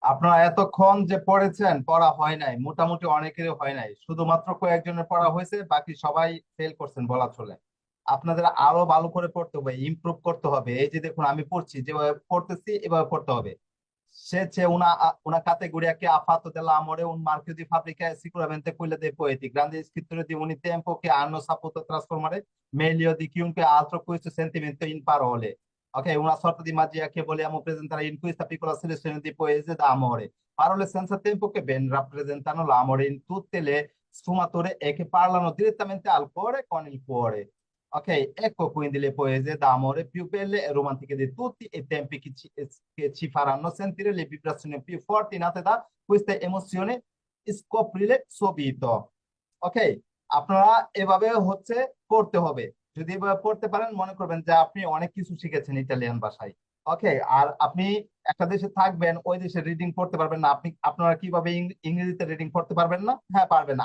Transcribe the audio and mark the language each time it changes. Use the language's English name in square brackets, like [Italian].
[Bangla] আপনারা এতক্ষণ যে পড়েছেন পড়া হয় নাই, মোটামুটি অনেকেরই হয় নাই, শুধুমাত্র কয়েকজনের পড়া হয়েছে, বাকি সবাই ফেল করছেন বলা চলে। আপনাদের আরো ভালো করে পড়তে হবে, ইমপ্রুভ করতে হবে। এই যে দেখুন আমি পড়ছি, যেভাবে পড়তেছি এভাবে পড়তে হবে. [Italian] Se c'è una categoria che ha fatto dell'amore un marchio di fabbrica è sicuramente quella dei poeti, grandi scrittori di un tempo che hanno saputo trasformare meglio di chiunque altro questo sentimento in parole. Ok, una sorta di magia che vogliamo presentare in questa piccola selezione di poesie d'amore. Parole senza tempo che ben rappresentano l'amore in tutte le sfumature e che parlano direttamente al cuore con il cuore. Ok, ecco quindi le poesie d'amore più belle e romantiche di tutti i tempi che ci faranno sentire le vibrazioni più forti nate da queste emozioni. Scoprile subito. [Bangla] Ok, আপনারা এভাবে হচ্ছে পড়তে হবে। যদি এভাবে পড়তে পারেন মনে করবেন যে আপনি অনেক কিছু শিখেছেন ইটালিয়ান ভাষায়। ওকে, আর আপনি একটা দেশে থাকবেন, ওই দেশের রিডিং পড়তে পারবেন না, আপনারা কিভাবে ইংরেজিতে রিডিং পড়তে পারবেন না? হ্যাঁ পারবেন।